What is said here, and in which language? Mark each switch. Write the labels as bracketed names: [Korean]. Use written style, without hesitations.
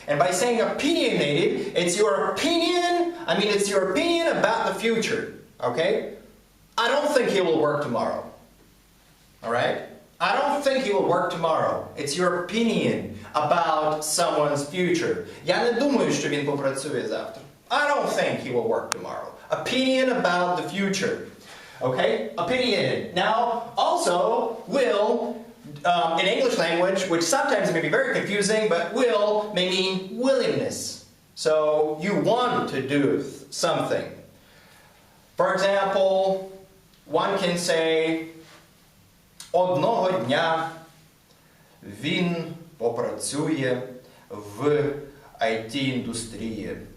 [English] And by saying opinionated, it's your opinion, it's your opinion about the future. Okay? I don't think he will work tomorrow. Alright? I don't think he will work tomorrow. It's your opinion about someone's future. [Ukrainian] Я не думаю, що він попрацює завтра. [English] I don't think he will work tomorrow. Opinion about the future. Okay? Opinionated. Now, also, will, in English language, which sometimes may be very confusing, but will may mean willingness. So, you want to do something. For example, one can say, [Ukrainian] одного дня він попрацює в IT-індустрії.